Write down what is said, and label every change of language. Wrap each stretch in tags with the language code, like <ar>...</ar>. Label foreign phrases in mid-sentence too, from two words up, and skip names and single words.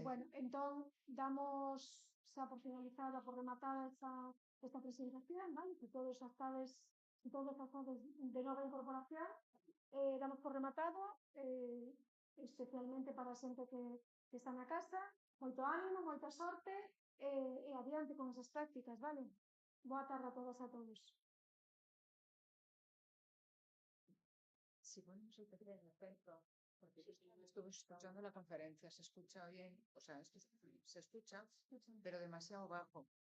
<gl>Bueno, entón damos xa por finalizada, por rematada esta presentación, vale? Que todos xa estades de nova incorporación, damos por rematado, especialmente para a xente que está na casa, moito ánimo, moita sorte, e adiante con esas prácticas, vale? Boa tarde a todas e a todos.</gl> <es>Sí, bueno, no sé qué creen respecto, porque yo estuve escuchando la conferencia, se escucha bien, o sea, se escucha, pero demasiado bajo.</es>